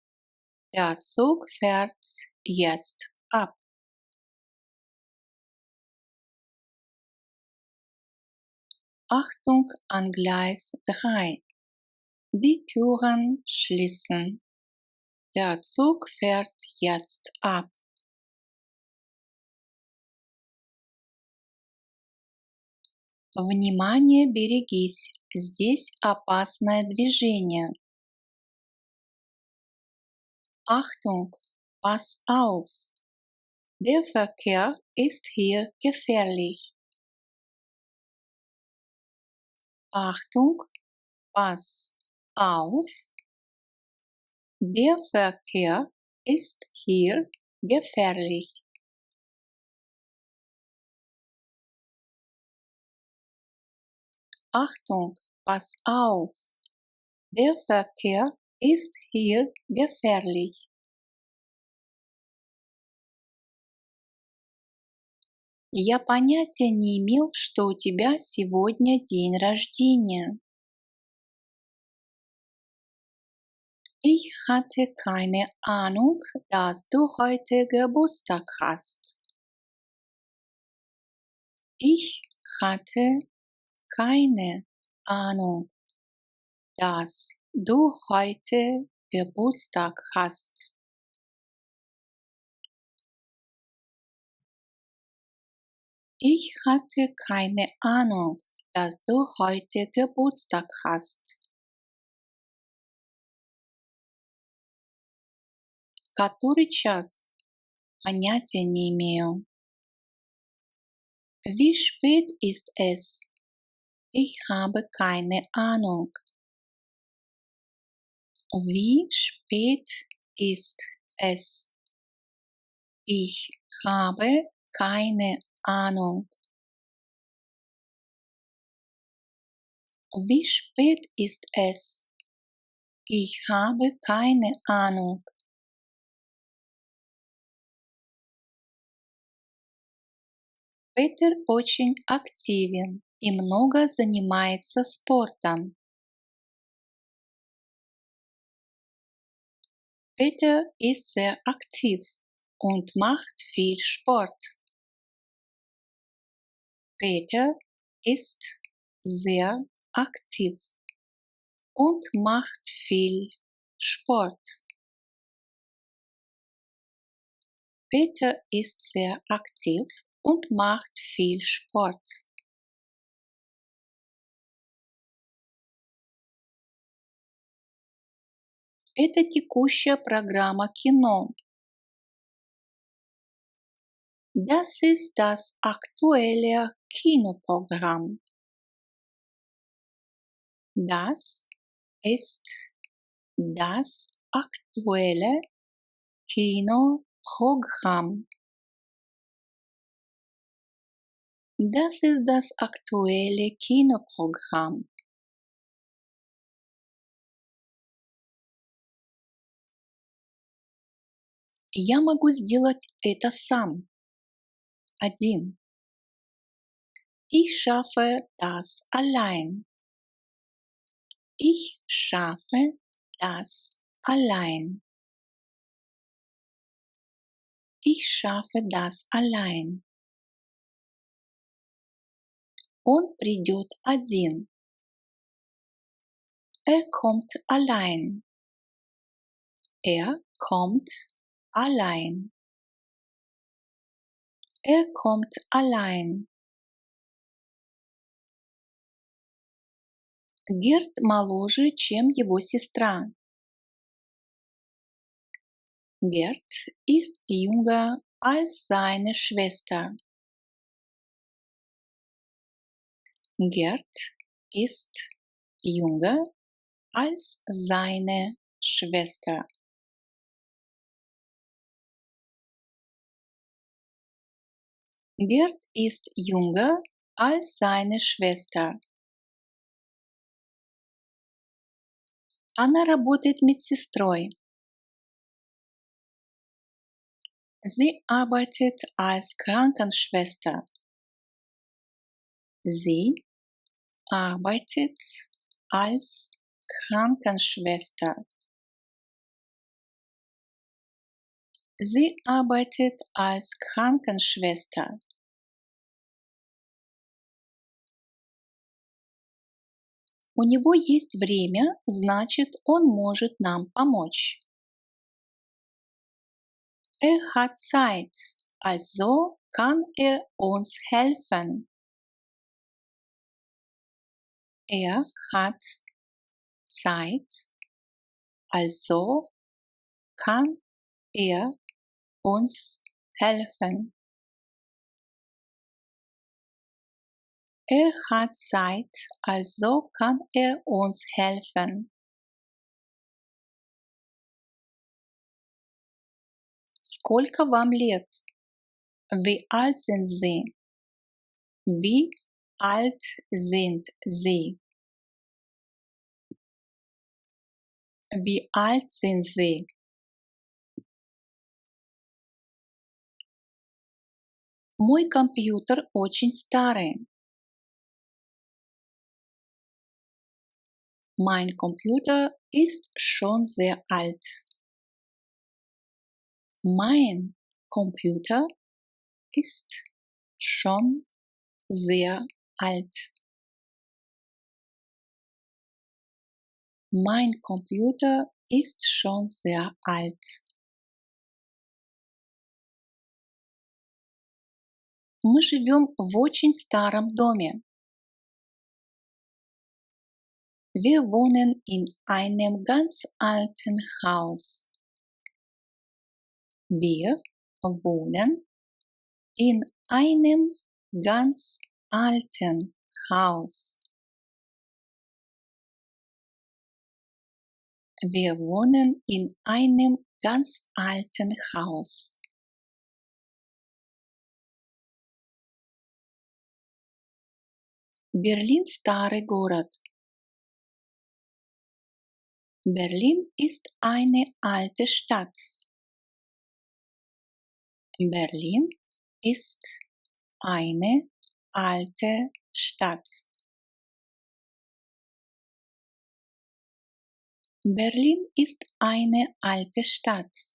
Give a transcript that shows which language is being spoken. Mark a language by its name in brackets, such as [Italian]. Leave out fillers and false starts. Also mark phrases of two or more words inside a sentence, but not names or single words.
[German] Der Zug fährt jetzt ab. Achtung an Gleis 3. Die Türen schließen. Der Zug fährt jetzt ab. [Russian] Внимание, берегись! Здесь опасное движение. [German] Achtung, pass auf! Der Verkehr ist hier gefährlich. Achtung, pass auf! Der Verkehr ist hier gefährlich. Achtung, pass auf! Der Verkehr ist hier gefährlich. [Russian] Я понятия не имел, что у тебя сегодня день рождения. [German] Ich hatte keine Ahnung, dass du heute Geburtstag hast. Ich hatte keine Ahnung, dass du heute Geburtstag hast. Ich hatte keine Ahnung, dass du heute Geburtstag hast. [Russian] Который час? Понятия не имею. [German] Wie spät ist es? Ich habe keine Ahnung. Wie spät ist es? Ich habe keine Ahnung. Wie spät ist es? Ich habe keine Ahnung. [Russian] Петер очень активен и много занимается спортом. [German] Peter ist sehr aktiv und macht viel Sport. Peter ist sehr aktiv und macht viel Sport. Peter ist sehr aktiv und macht viel Sport. [Russian] Это текущая программа кино. [German] Das ist das aktuelle Kinoprogramm. Das ist das aktuelle Kinoprogramm. Das ist das aktuelle Kinoprogramm. [Russian] Я могу сделать это сам. Один. [German] Ich schaffe das allein. Ich schaffe das allein. Ich schaffe das allein. [Russian] Он придет один. [German] Kommt allein. Kommt allein. Kommt allein. [Russian] Герт моложе, чем его сестра. [German] Gerd ist jünger als seine Schwester. Gerd ist jünger als seine Schwester. Gerd ist jünger als seine Schwester. [Russian] Она работает медсестрой. [German] Sie arbeitet als Krankenschwester. Sie arbeitet als Krankenschwester. Sie arbeitet als Krankenschwester. [Russian] У него есть время, значит, он может нам помочь. [German] Hat Zeit, also kann uns helfen. Hat Zeit, also kann uns helfen. Hat Zeit, also kann uns helfen. [Russian] Сколько вам лет? [German] Wie alt sind Sie? Wie alt sind Sie? Wie alt sind Sie? [Russian] Мой компьютер очень старый. [German] Mein Computer ist schon sehr alt. Mein Computer ist schon sehr alt. Mein Computer ist schon sehr alt. [Russian] Мы живем в очень старом доме. [German] Wir wohnen in einem ganz alten Haus. Wir wohnen in einem ganz alten Haus. Wir wohnen in einem ganz alten Haus. [Russian] Berlin старый город. [German] Berlin ist eine alte Stadt. Berlin ist eine alte Stadt. Berlin ist eine alte Stadt.